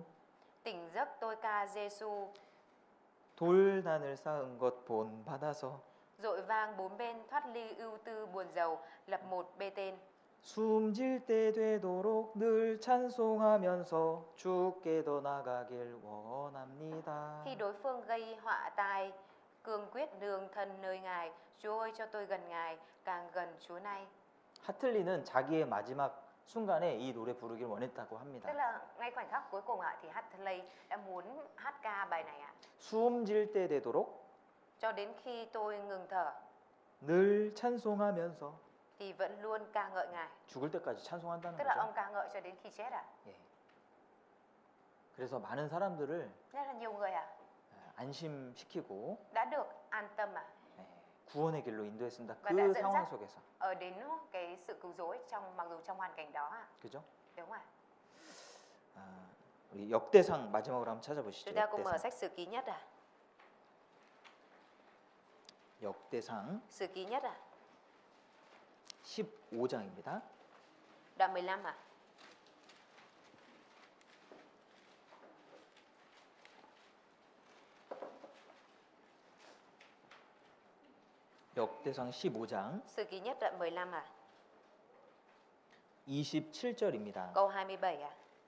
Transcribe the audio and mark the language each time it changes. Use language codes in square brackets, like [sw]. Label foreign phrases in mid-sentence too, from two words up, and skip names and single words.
[vi] tỉnh giấc tôi ca Giêsu, [ko] 돌단을 쌓은 것 본받아서 [vi] dội vang bốn bên thoát ly ưu tư buồn rầu, lập một bê tên. [ko] 숨질 때 되도록 늘 찬송하면서 주께 더 나가길 원합니다. [vi] Khi đối phương gây họa tai, cương quyết nương thân nơi Ngài, Chúa ơi cho tôi gần Ngài, càng gần Chúa nay. [ko] 하틀리는 자기의 마지막 순간에 이 노래 부르길 원했다고 합니다. [vi] Tức là ngay khoảnh khắc cuối cùng ạ, thì Hatley đã muốn hát ca bài này ạ. [ko] 숨질 때 되도록 [vi] Cho đến khi tôi ngừng thở [ko] 늘 찬송하면서, [vi] thì vẫn luôn ca ngợi Ngài. [ko] 죽을 때까지 찬송한다는 [vi] Tức là [ko] 거죠. [vi] ông ca ngợi cho đến khi chết ạ. [ko] 예. 그래서 많은 사람들을 [vi] Rất là nhiều người ạ [ko] 안심시키고 [vi] đã được an tâm ạ, [ko] 구원의 길로 인도했습니다. [vi] Và [ko] 그 [vi] đã dẫn [ko] 상황 [vi] dắt [ko] 속에서. [vi] ở đến cái sự cứu rỗi mặc dù trong hoàn cảnh đó ạ. [ko] 그죠? [vi] Đúng không ạ? [ko] 우리 역대상 마지막으로 한번 찾아보시죠. [vi] Chúng ta cùng mở [ko] 역대상. [vi] sách Sử Ký Nhất ạ. [ko] 역대상 [vi] Sử Ký Nhất ạ. [ko] 15장입니다. [vi] Đoạn 15 ạ. [ko] 역대상 15장 [vi] Sử Ký Nhất đoạn 15 ạ. [ko] 27절입니다. [vi] Câu 27 ạ.